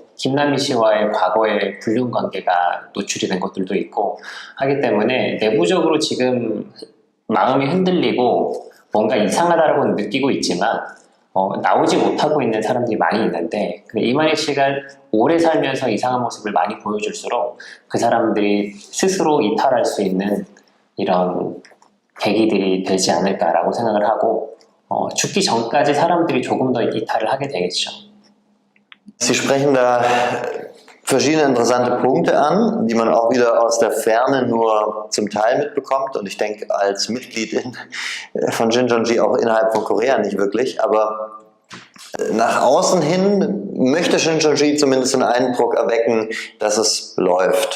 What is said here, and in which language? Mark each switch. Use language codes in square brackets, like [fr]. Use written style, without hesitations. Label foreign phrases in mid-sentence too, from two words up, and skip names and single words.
[ko] 김남희 씨와의 과거의 불륜 관계가 노출이 된 것들도 있고 하기 때문에 내부적으로 지금 마음이 흔들리고 뭔가 이상하다고 느끼고 있지만 나오지 못하고 있는 사람들이 많이 있는데 이만희 씨가 오래 살면서 이상한 모습을 많이 보여줄수록 그 사람들이 스스로 이탈할 수 있는 이런 계기들이 되지 않을까라고 생각을 하고 죽기 전까지 사람들이 조금 더 이탈을 하게 되겠죠. [de] Sie sprechen da verschiedene interessante Punkte an, die man auch wieder aus der Ferne nur zum Teil mitbekommt und ich denke als Mitglied von Shincheonji auch innerhalb von Korea nicht wirklich, aber nach außen hin möchte Shincheonji zumindest den Eindruck erwecken, dass es läuft.